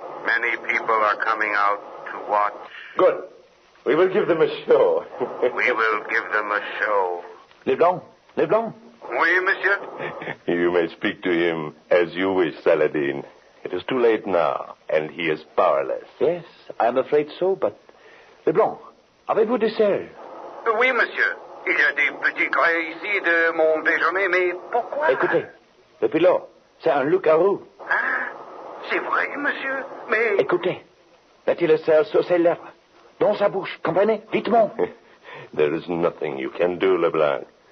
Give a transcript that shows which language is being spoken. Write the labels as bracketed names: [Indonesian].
[English] Many people are coming out to watch. Good. We will give them a show. We will give them a show. Leblanc, Leblanc. [French] Oui, monsieur? [English] You may speak to him as you wish, Saladin. It is too late now, and he is powerless. Yes, I am afraid so, but... [French] Leblanc, avez-vous des selles? Oui, monsieur. Il y a des petits grains ici de mon déjeuner, mais pourquoi? Écoutez, le pilote, c'est un loup-garou. Hein? C'est vrai, monsieur, mais... Écoutez, mettez le sel sur ses lèvres, dans sa bouche, comprenez? Vitement. [English] There is nothing you can do, Leblanc.